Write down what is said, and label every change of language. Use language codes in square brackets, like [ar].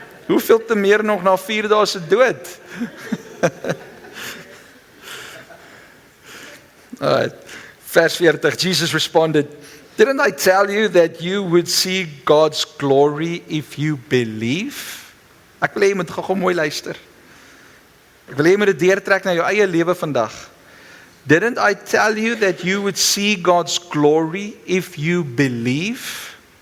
[af] Hoeveel te meer nog na 4 dae se dood? [en] Alright. [af] Vers 40, [en] Jesus responded, didn't I tell you that you would see God's glory if you believe? [af] Ek wil hê jy moet gou mooi luister. Ek wil hê jy moet dit deurtrek na jou eie lewe vandag. [en] Didn't I tell you that you would see God's glory if you believe?